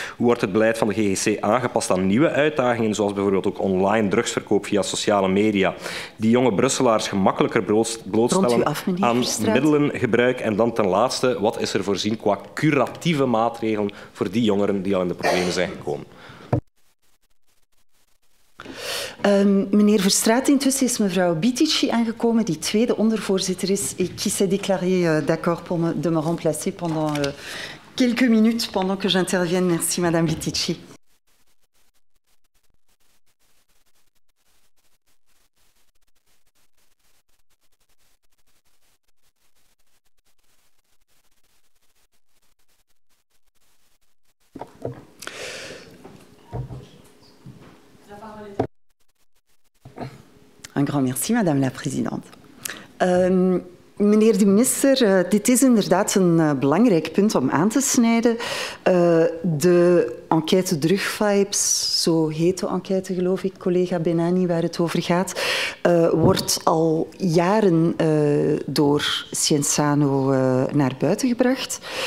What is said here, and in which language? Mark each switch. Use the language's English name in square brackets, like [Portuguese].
[Dutch] Hoe wordt het beleid van de GGC aangepast aan nieuwe uitdagingen, zoals bijvoorbeeld ook online drugsverkoop via sociale media, die jonge Brusselaars gemakkelijker blootstellen aan middelengebruik? En dan ten laatste, wat is er voorzien qua curatieve maatregelen voor die jongeren die al in de problemen zijn gekomen? Meneer Verstraet, intussen is mevrouw Bitici aangekomen, die tweede ondervoorzitter is, [French] et qui s'est déclaré d'accord de me remplacer pendant quelques minutes pendant que j'intervienne. Merci, madame Bitici. Un grand merci, madame la présidente. [Dutch] Meneer de minister, dit is inderdaad een belangrijk punt om aan te snijden. De enquête Drugvibes, zo heet de enquête, geloof ik, collega Benani, waar het over gaat, wordt al jaren door Cienzano naar buiten gebracht.